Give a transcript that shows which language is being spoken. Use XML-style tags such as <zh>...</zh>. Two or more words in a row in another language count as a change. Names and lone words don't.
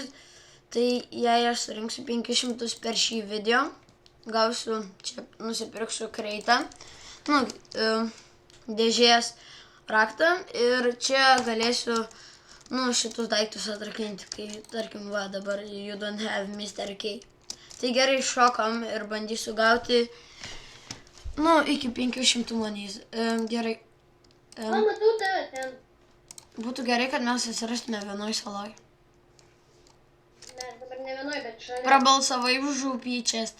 <lt>Tai jei aš surinksiu 500 per šį video, gausiu, čia nusipirksiu kreitą, dėžės raktą ir čia galėsiu, šitus daiktus atrakinti, kai, tarkim, va, dabar</lt> <en>you don't have Mr.</en> <lt>K. Tai gerai, šokam ir bandysiu gauti, iki 500 monys. Gerai. Matau tave ten. Būtų gerai, kad mes atsirastume vienoj saloj. Mes dabar ne vienoj, bet šalia. Prabalsavai už upį čest.</lt>